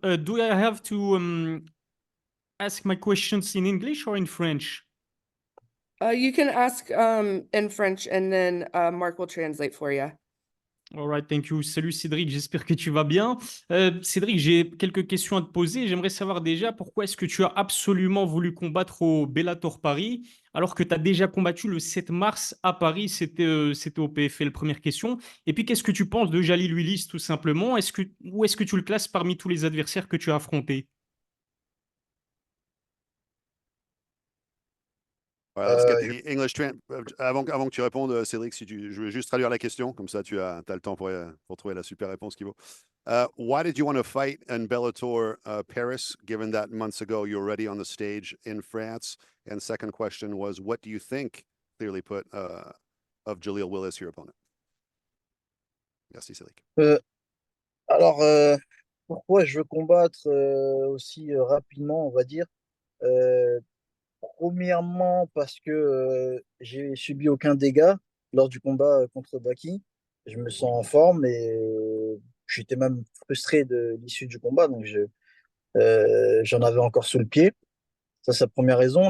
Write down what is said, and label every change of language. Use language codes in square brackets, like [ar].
[en] Do I have to ask my questions in English or in French? You can ask in French and then Mark will translate for you. All right, thank you. [fr] Salut Cédric, j'espère que tu vas bien. Cédric, j'ai quelques questions à te poser. J'aimerais savoir déjà pourquoi est-ce que tu as absolument voulu combattre au Bellator Paris alors que tu as déjà combattu le 7 mars à Paris, c'était au PFL, première question. Et puis, qu'est-ce que tu penses de Jaleel Willis tout simplement? Où est-ce que tu le classes parmi tous les adversaires que tu as affrontés? Voilà, [en] let's get the English [fr] avant que tu répondes, Cédric, je vais juste traduire la question, comme ça tu as le temps pour trouver la super réponse qu'il vaut. [en] Why did you want to fight in Bellator Paris, given that months ago you were already on the stage in France? And second question was, what do you think, clearly put, of Jaleel Willis, your opponent? [fr] Merci, Cédric. Alors, pourquoi je veux combattre aussi rapidement, on va dire? Premièrement, parce que j'ai subi aucun dégât lors du combat contre Baki. Je me sens en forme et j'étais même frustré de l'issue du combat, donc j'en avais encore sous le pied. Ça, c'est la première raison.